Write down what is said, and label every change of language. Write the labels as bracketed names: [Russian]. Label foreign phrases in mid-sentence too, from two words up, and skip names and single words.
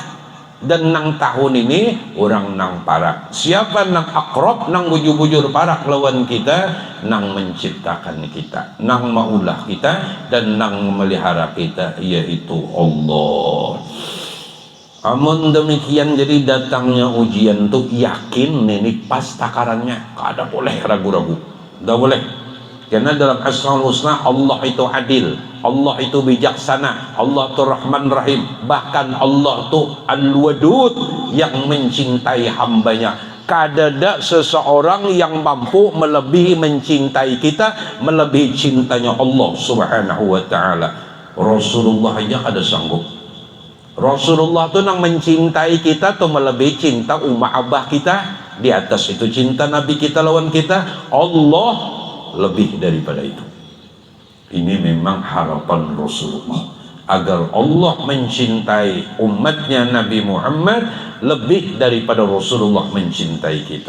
[Banjar] Dan nang tahun ini orang nang parak, siapa nang akrab, nang bujur-bujur parak lawan kita, nang menciptakan kita, nang maulah kita, dan nang memelihara kita, yaitu Allah. Amun demikian, jadi datangnya ujian tuh yakin ini pas takarannya, kada boleh ragu-ragu, tidak boleh. [Indonesian] Karena dalam Asmaul Husna Allah itu adil, Allah itu bijaksana, Allah itu Rahman Rahim, bahkan Allah itu Al-Wadud yang mencintai hambanya. [Banjar] Kadada seseorang yang mampu melebihi mencintai kita, melebihi cintanya Allah [Arabic] سبحانه وتعالى. [Banjar] Rasulullah aja kada sanggup. Rasulullah itu nang mencintai kita tuh melebihi cinta umat abah kita. Di atas itu cinta Nabi kita lawan kita, Allah lebih daripada itu. [Indonesian] Ini memang harapan Rasulullah, agar Allah mencintai umatnya Nabi Muhammad lebih daripada Rasulullah mencintai kita.